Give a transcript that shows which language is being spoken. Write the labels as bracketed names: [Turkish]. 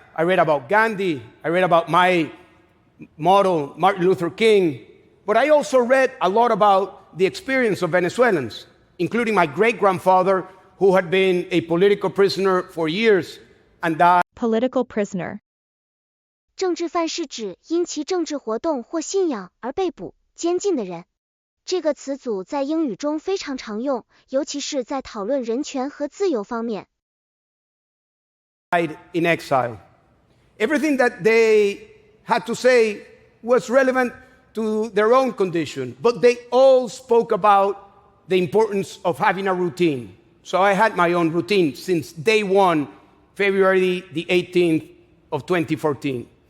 [English] I read about Gandhi. I read about my model, Martin Luther King. But I also read a lot about the experience of Venezuelans, including my great-grandfather, who had been a political prisoner for years and died. Political prisoner. [Chinese] 政治犯是指因其政治活动或信仰而被捕、监禁的人。这个词组在英语中非常常用，尤其是在讨论人权和自由方面。 [English] In exile. Everything that they had to say was relevant to their own condition, but they all spoke about the importance of having a routine. So I had my own routine since day one, February the 18th of 2014.